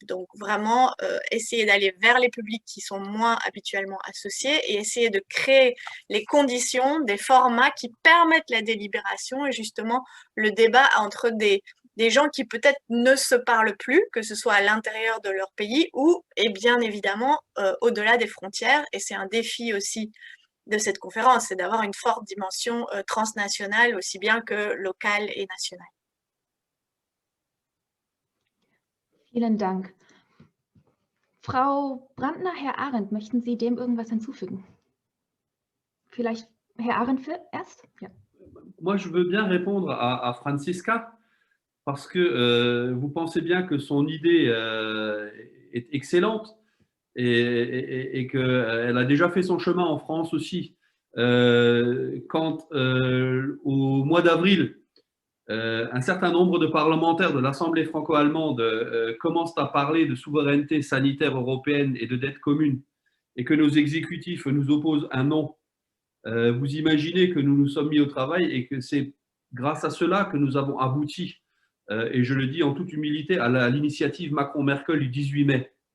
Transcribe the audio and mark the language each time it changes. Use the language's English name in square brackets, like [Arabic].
[French] Donc vraiment essayer d'aller vers les publics qui sont moins habituellement associés et essayer de créer les conditions, des formats qui permettent la délibération et justement le débat entre des gens qui peut-être ne se parlent plus, que ce soit à l'intérieur de leur pays ou, et bien évidemment, au-delà des frontières. Et c'est un défi aussi de cette conférence, c'est d'avoir une forte dimension transnationale aussi bien que locale et nationale. [German] Vielen Dank. Frau Brandner, Herr Arendt, möchten Sie dem irgendwas hinzufügen? Vielleicht Herr Arendt erst? Ja. [French] Moi, je veux bien répondre à Franziska parce que vous pensez bien que son idée est excellente et qu'elle a déjà fait son chemin en France aussi. Quand au mois d'avril, un certain nombre de parlementaires de l'Assemblée franco-allemande commencent à parler de souveraineté sanitaire européenne et de dette commune et que nos exécutifs nous opposent un non, vous imaginez que nous nous sommes mis au travail et que c'est grâce à cela que nous avons abouti, et je le dis en toute humilité, à l'initiative Macron-Merkel du 18 mai.